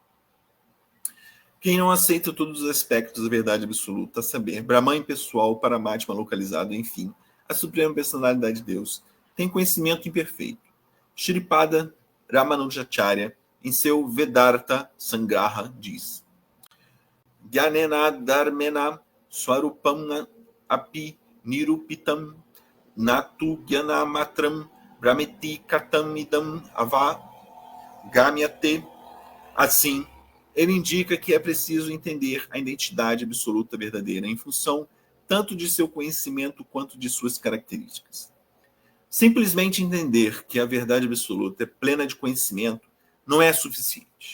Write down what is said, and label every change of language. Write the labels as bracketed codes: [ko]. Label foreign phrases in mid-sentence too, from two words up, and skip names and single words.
[pt] Quem não aceita todos os aspectos da verdade absoluta, a saber, Brahman pessoal, Paramatma localizado, enfim, a suprema personalidade de Deus, tem conhecimento imperfeito. Shripada Ramanujacharya, em seu Vedartha Sangraha, diz: [sa] ज्ञानेन धर्मेण स्वरूपम् अपि निरूपितम् नतु ज्ञानमात्रं ब्रह्मेति कथम् इदम् अवगम्यते. [pt] Assim, ele indica que é preciso entender a identidade absoluta verdadeira em função tanto de seu conhecimento quanto de suas características. Simplesmente entender que a verdade absoluta é plena de conhecimento não é suficiente.